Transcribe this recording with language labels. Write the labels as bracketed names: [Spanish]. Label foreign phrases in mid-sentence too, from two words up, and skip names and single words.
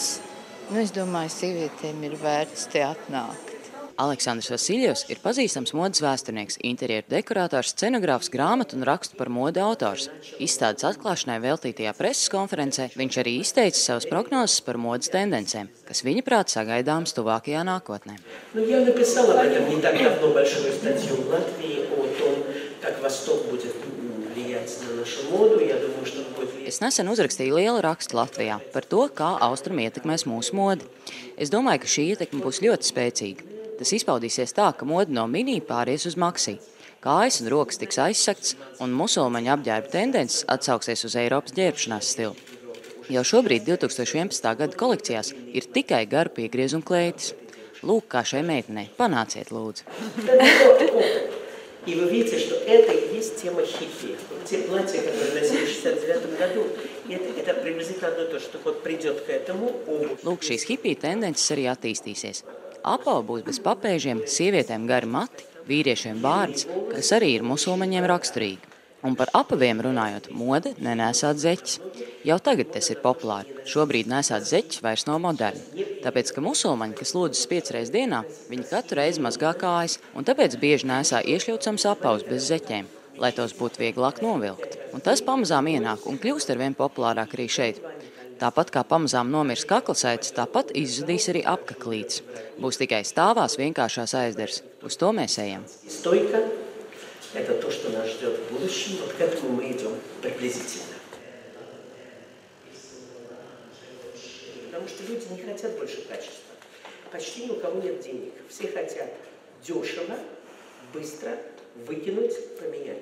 [Latvian] Es domāju, sievietēm ir vērts te atnākt. Aleksandrs Vasiljevs ir pazīstams modes vēsturnieks, interjeru dekorātors, scenogrāfs, grāmatu un rakstu par modi autors. Izstādes atklāšanai veltītajā preses konferencē viņš arī izteica savas prognozes par modes tendencēm, kas viņa prāt sagaidāmas tuvākajā nākotnē. [Russian] Я написала об этом не так давно большую статью в Латвии о том, как Восток будет влиять на нашу моду. Я думаю, что он будет влиять. [Latvian] Es nesen uzrakstīju lielu rakstu Latvijā par to, kā austrumi ietekmēs mūsu modi. Es domāju, ka šī ietekme būs ļoti spēcīga. Tas izpaudīsies tā, ka mode no mini pāries uz maksī. Kājas un rokas tiks aizsakts, un musulmaņu apģērba tendences atsauksies uz Eiropas ģērbšanās stilu. Jau šobrīd 2011. gada kolekcijās ir tikai garu piegriezumu kleitis. Lūk, kā šai meitenei. Panāciet, lūdzu. [Russian] И вы видите, что это и есть тема хиппи. Те платья, которые носили в 69 году, это приблизительно одно то, что вот придет к этому обувь. [Latvian] Lūk, šīs hippiju tendences arī attīstīsies. Apava būs bez papēžiem, sievietēm gari mati, vīriešiem bārds, kas arī ir musulmaņiem raksturīgi. Un par apaviem runājot, mode nenēsāt zeķes. Jau tagad tas ir populāri. Šobrīd nesāt zeķes vairs nav moderni. Tāpēc, ka musulmaņi, kas lūdzas 5 reizes dienā, viņi katru reizi mazgā kājas, un tāpēc bieži nesā iešļaucams apavus bez zeķēm, lai tos būtu vieglāk novilkt. Un tas pamazām ienāk un kļūst arvien populārāk arī šeit. Tāpat kā pamazām nomirs kaklasaites, tāpat izzudīs arī apkaklītes. Būs tikai stāvās vienkāršās aizdars. Uz to mēs ejam. [Russian] Это то, что нас ждет в будущем. Вот к этому мы идем приблизительно. Потому что люди не хотят больше качества. Почти ни у кого нет денег. Все хотят дешево, быстро выкинуть, поменять.